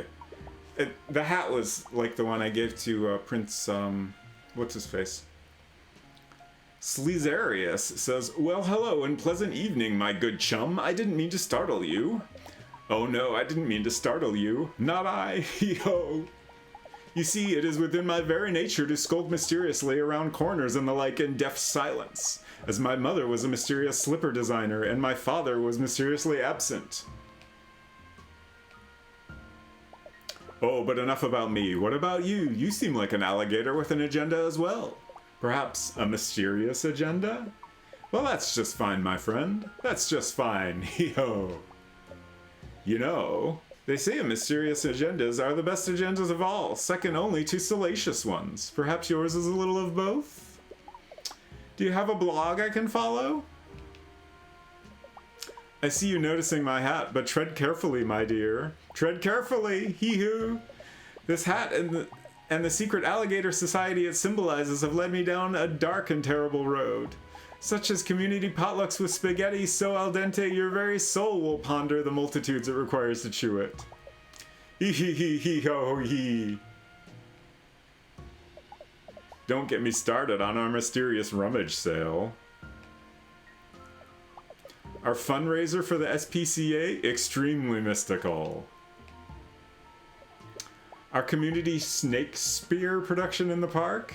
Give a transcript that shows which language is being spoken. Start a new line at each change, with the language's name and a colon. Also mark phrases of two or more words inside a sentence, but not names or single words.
English: The hat was like the one I gave to Prince, what's his face? Sleazarius says, well, hello and pleasant evening, my good chum. I didn't mean to startle you. Oh no, I didn't mean to startle you. Not I, hee-ho. You see, it is within my very nature to skulk mysteriously around corners and the like in deaf silence, as my mother was a mysterious slipper designer and my father was mysteriously absent. Oh, but enough about me. What about you? You seem like an alligator with an agenda as well. Perhaps a mysterious agenda? Well, that's just fine, my friend. That's just fine, hee-ho. You know, they say mysterious agendas are the best agendas of all, second only to salacious ones. Perhaps yours is a little of both? Do you have a blog I can follow? I see you noticing my hat, but tread carefully, my dear. Tread carefully, hee-hoo. This hat and the secret alligator society it symbolizes have led me down a dark and terrible road. Such as community potlucks with spaghetti so al dente your very soul will ponder the multitudes it requires to chew it. Hee-hee-hee-hee-ho-hee. Don't get me started on our mysterious rummage sale. Our fundraiser for the SPCA, extremely mystical. Our community snake spear production in the park?